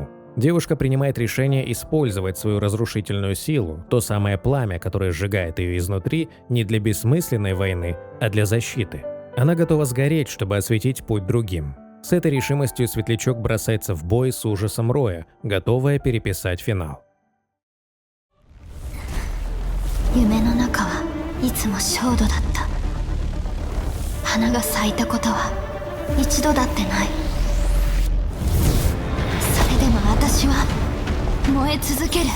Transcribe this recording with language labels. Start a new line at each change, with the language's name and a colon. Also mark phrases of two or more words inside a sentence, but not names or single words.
Russian: Девушка принимает решение использовать свою разрушительную силу, то самое пламя, которое сжигает ее изнутри, не для бессмысленной войны, а для защиты. Она готова сгореть, чтобы осветить путь другим. С этой решимостью Светлячок бросается в бой с ужасом Роя, готовая переписать финал.
Japanese: 夢の中はいつも焦土だった。花が咲いたことは一度だってない。それでも私は燃え続ける。